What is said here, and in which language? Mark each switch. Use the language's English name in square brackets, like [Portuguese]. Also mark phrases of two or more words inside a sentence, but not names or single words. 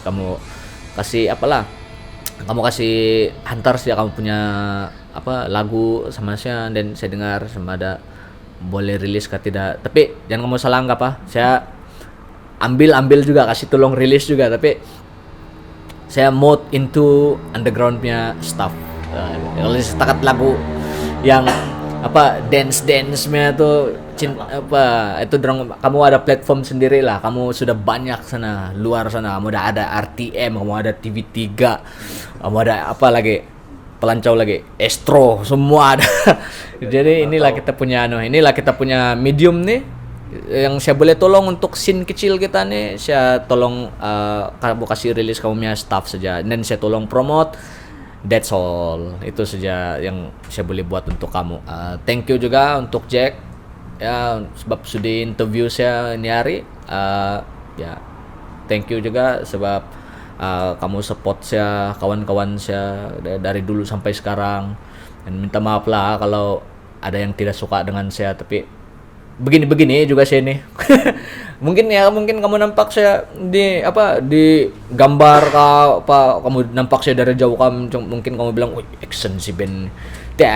[Malay] Kamu kasih kamu kasih hantar saja kamu punya lagu sama saya, dan saya dengar sama ada boleh rilis kah tidak. Tapi jangan kamu salah anggap saya ambil juga, kasih tolong rilis juga, tapi saya [English] mode into underground [Malay] punya stuff. Kalau setakat lagu yang dance-nya tuh itu kamu ada platform sendiri lah, kamu sudah banyak sana luar sana, kamu udah ada RTM, kamu ada TV3, kamu ada pelancau lagi, Estro, semua ada. Jadi inilah kita punya medium nih yang saya boleh tolong untuk scene kecil kita nih. Saya tolong kamu kasih rilis kamu punya staff saja, dan saya tolong promote. [English] That's all. [Malay] Itu saja yang saya boleh buat untuk kamu. [English] Thank you [Malay] juga untuk Jack ya, sebab sudah interview saya ini hari. Ya, [English] thank you [Malay] juga sebab kamu support saya, kawan-kawan saya dari dulu sampai sekarang. Dan minta maaf lah kalau ada yang tidak suka dengan saya, tapi begini-begini juga saya nih. Mungkin kamu nampak saya di gambar apa kamu nampak saya dari jauh, mungkin kamu bilang, "Wih, action si Ben."